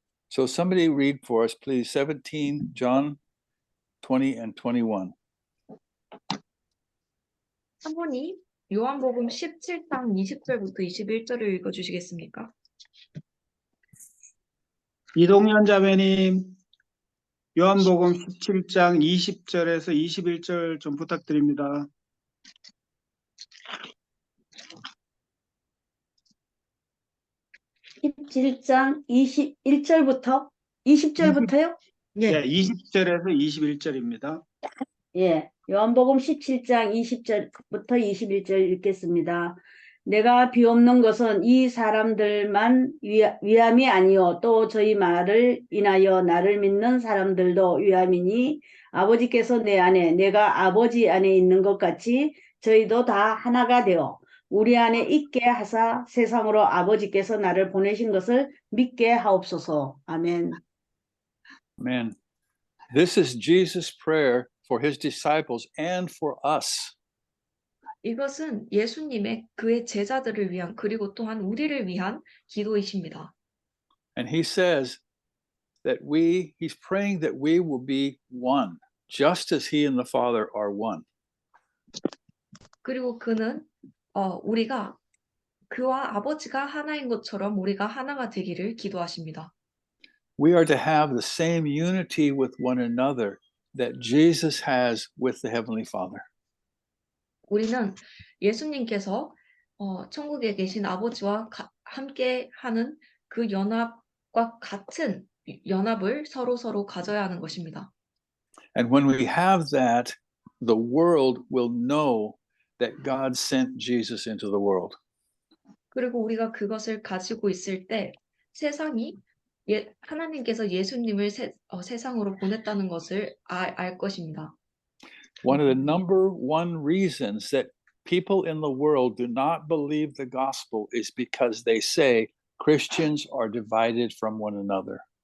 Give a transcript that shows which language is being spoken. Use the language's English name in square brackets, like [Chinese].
[English] So somebody read for us, please, 17, John 20 and 21. [Korean] 한 분이 요한복음 17장 20절부터 21절을 읽어주시겠습니까? 이동현 자매님, 요한복음 17장 20절에서 21절 좀 부탁드립니다. (17장 21절부터) 20절부터요? 네, 20절에서 21절입니다. 예, 요한복음 17장 20절부터 21절 읽겠습니다. 내가 비옵는 것은 이 사람들만 위함이 아니요 또 저희 말을 인하여 나를 믿는 사람들도 위함이니 아버지께서 내 안에 내가 아버지 안에 있는 것 같이 저희도 다 하나가 되어 우리 안에 있게 하사 세상으로 아버지께서 나를 보내신 것을 믿게 하옵소서. 아멘. [English] Amen. This is Jesus' prayer for his disciples and for us. [Korean] 이것은 예수님의 그의 제자들을 위한 그리고 또한 우리를 위한 기도이십니다. [English] And he says that he's praying that we will be one, just as he and the Father are one. [Korean] 그리고 그는 우리가 그와 아버지가 하나인 것처럼 우리가 하나가 되기를 기도하십니다. [English] We are to have the same unity with one another that Jesus has with the Heavenly Father. [Korean] 우리는 예수님께서 천국에 계신 아버지와 함께 하는 그 연합과 같은 연합을 서로 가져야 하는 것입니다. [English] And when we have that, the world will know that God sent Jesus into the world. [Korean] 그리고 우리가 그것을 가지고 있을 때 세상이 하나님께서 예수님을 세상으로 보냈다는 것을 알 것입니다. [English] One of the number one reasons that people in the world do not believe the gospel is because they say Christians are divided from one another.